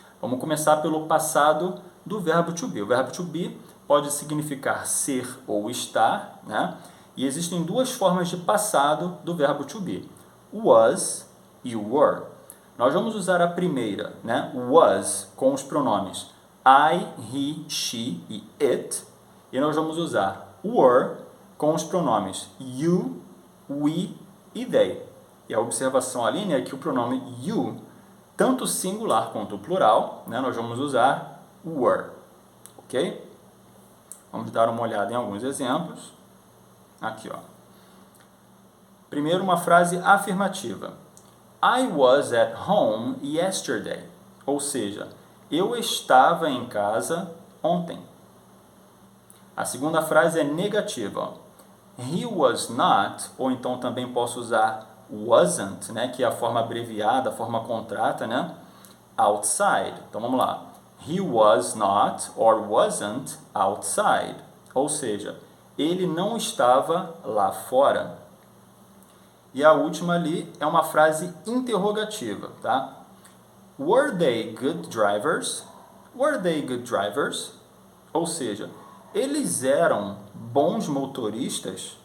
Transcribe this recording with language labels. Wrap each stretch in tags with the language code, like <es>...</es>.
<pt>Vamos começar pelo passado do verbo to be. O verbo to be pode significar ser ou estar, né? E existem duas formas de passado do verbo to be. Was e were. Nós vamos usar a primeira, né? Was, com os pronomes I, he, she e it. E nós vamos usar were com os pronomes you, we e they. E a observação ali, né, é que o pronome you, tanto singular quanto plural, né, nós vamos usar were. Ok? Vamos dar uma olhada em alguns exemplos. Aqui, ó. Primeiro, uma frase afirmativa.</pt> <en>I was at home yesterday.</en> <pt>Ou seja, eu estava em casa ontem. A segunda frase é negativa. Ó.</pt> <en>He was not,</en> <pt>ou então também posso usar wasn't, né, que é a forma abreviada, a forma contrata, né, outside. Então vamos lá.</pt> <en>He was not or wasn't outside.</en> <pt>Ou seja, ele não estava lá fora. E a última ali é uma frase interrogativa, tá?</pt> <en>Were they good drivers? Were they good drivers?</en> <pt>Ou seja, eles eram bons motoristas?</pt>